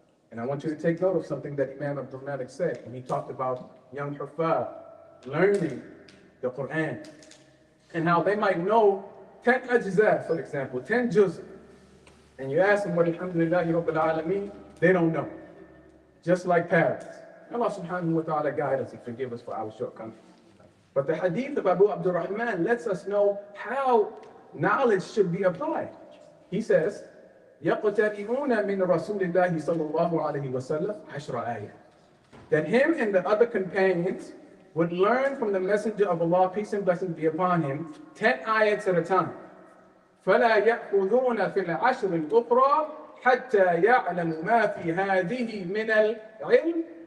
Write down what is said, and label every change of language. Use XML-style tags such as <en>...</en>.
<en>And I want you to take note of something that Imam Abdul Malik said when he talked about young Hufaz learning the Quran and how they might know 10 ajza, for example, 10 juz. And you ask them what alhamdulillahi rabbil alameen, they don't know. Just like parents. Allah subhanahu wa ta'ala guide us and forgive us for our shortcomings. But the hadith of Abu Abdurrahman lets us know how knowledge should be applied. He says,</en> <ar>يَقْتَرِئُونَ مِنْ رَسُولِ اللَّهِ صَلَّى اللَّهُ عَلَيْهِ وَسَلَّمَ عَشْرَ آيَةٍ.</ar> <en>That him and the other companions would learn from the Messenger of Allah, peace and blessings be upon him, 10 ayats at a time.</en> <ar>فَلَا يَأْخُذُونَ فِي الْعَشْرِ الْأُخْرَى حَتَّى يَعْلَمُ مَا فِي هَذِهِ مِنَ الْعِلْمِ.</ar>